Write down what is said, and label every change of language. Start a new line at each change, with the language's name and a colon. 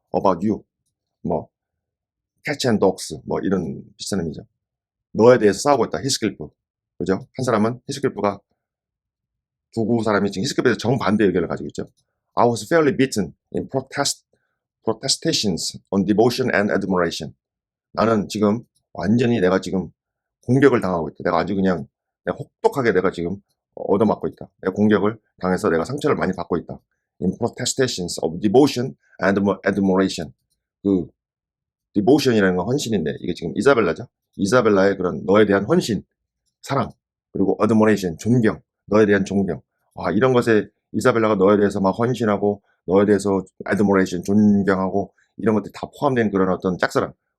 English: About you,
Korean: 뭐
English: cats and dogs,
Korean: 뭐 이런 비슷한 의미죠. 너에 대해서 싸우고 있다. 히스클리프, 그죠? 한 사람은 히스클리프가 두 사람이 지금 히스클리프에서 정반대 의견을 가지고 있죠.
English: I was fairly beaten in protestations on devotion and admiration.
Korean: 나는 지금 완전히 내가 지금 공격을 당하고 있다. 내가 아주 그냥 혹독하게 내가 지금 얻어맞고 있다. 내가 공격을 당해서 내가 상처를 많이 받고 있다.
English: In protestations of devotion and admiration.
Korean: 그 devotion이라는 건 헌신인데 이게 지금 이사벨라죠. 이사벨라의 그런 너에 대한 헌신, 사랑, 그리고 admiration, 존경, 너에 대한 존경. 이런 것에 이사벨라가 너에 대해서 막 헌신하고 너에 대해서 admiration, 존경하고 이런 것들이 다 포함된 그런 어떤 짝사랑.